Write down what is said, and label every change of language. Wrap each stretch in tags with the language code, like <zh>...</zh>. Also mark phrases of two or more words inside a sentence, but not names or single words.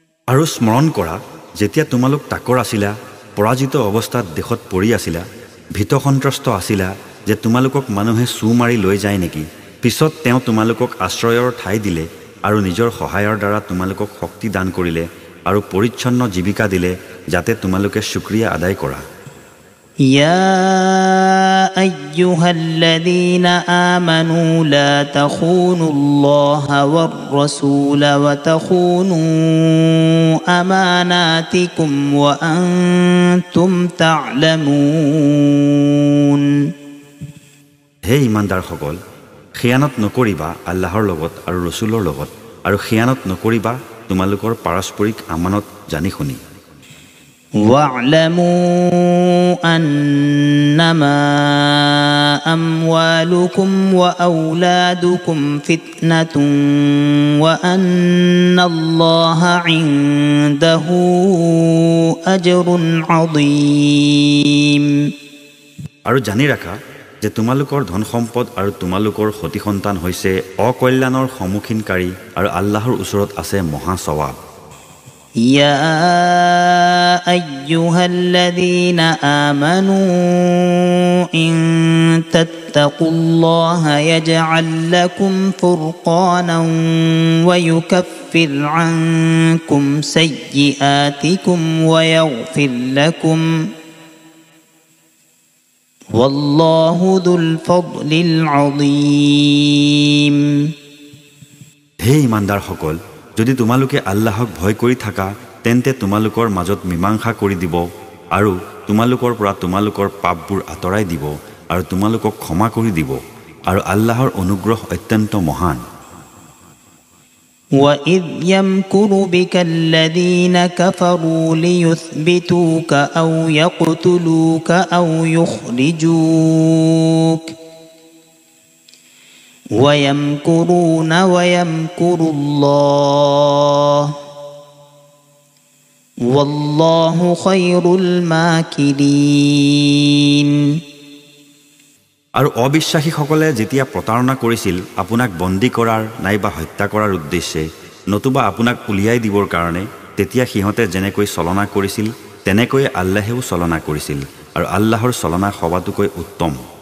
<as>আৰু স্মৰণ কৰা যেতিয়া তোমালোক তাকৰ আছিলা পৰাজিত অৱস্থাত দেশত পৰি আছিলা ভীতসন্ত্ৰস্ত আছিলা যে তোমালোকক মানুহে চু মাৰি লৈ যায় নেকি পিছত তেওঁ তোমালোকক আশ্ৰয়ৰ ঠাই দিলে আৰু নিজৰ সহায়ৰ দ্বাৰা তোমালোকক শক্তি দান কৰিলে আৰু পৰিচ্ছন্ন জীৱিকা দিলে যাতে তোমালোকে শুকৰিয়া আদায় কৰা</as> <ar>يا أيها الذين آمنوا لا تخونوا الله والرسول وتخونوا أماناتكم وأنتم تعلمون</ar> <as>হে ইমানদাৰসকল খিয়ানত নকৰিবা আল্লাহৰ লগত আৰু ৰসুলৰ লগত আৰু খিয়ানত নকৰিবা তোমালোকৰ পাৰস্পৰিক আমানত জানি শুনি</as> <ar>واعلموا أنما أموالكم وأولادكم فتنة وأن الله عنده أجر عظيم</ar> <as>আৰু জানি ৰাখা যে তোমালোকৰ ধন সম্পদ আৰু তোমালোকৰ সতি সন্তান হৈছে অকল্যাণৰ সম্মুখীনকাৰী আৰু আল্লাহৰ ওচৰত আছে মহা সওয়াব</as> <ar>يا أيها الذين آمنوا إن تتقوا الله يجعل لكم فرقانا ويكفر عنكم سيئاتكم ويغفر لكم والله ذو الفضل العظيم</ar> <as>হে ইমানদাৰসকল যদি তোমালোকে আল্লাহক ভয় কৰি থাকা তেন্তে তোমালোকৰ মাজত মীমাংসা কৰি দিব আৰু তোমালোকৰ পৰা তোমালোকৰ পাপবোৰ আঁতৰাই দিব আৰু তোমালোকক ক্ষমা কৰি দিব আৰু আল্লাহৰ অনুগ্ৰহ অত্যন্ত মহান</as> <ar>وَإِذْ يَمْكُرُ بِكَ الَّذِينَ كَفَرُوا لِيُثْبِتُوكَ أَوْ يَقْتُلُوكَ أَوْ يُخْرِجُوكَ وَيَمْكُرُونَ وَيَمْكُرُ اللَّهُ وَاللَّهُ خَيْرُ الْمَاكِرِينَ</ar> <as>আৰু অবিশ্বাসীসকলে যেতিয়া প্ৰতাৰণা কৰিছিল আপোনাক বন্দী কৰাৰ নাইবা হত্যা কৰাৰ উদ্দেশ্যে নতুবা আপোনাক উলিয়াই দিবৰ কাৰণে তেতিয়া সিহঁতে যেনেকৈ চলনা কৰিছিল তেনেকৈ আল্লাহেও চলনা কৰিছিল আৰু আল্লাহৰ চলনা সবাতোকৈ উত্তম</as>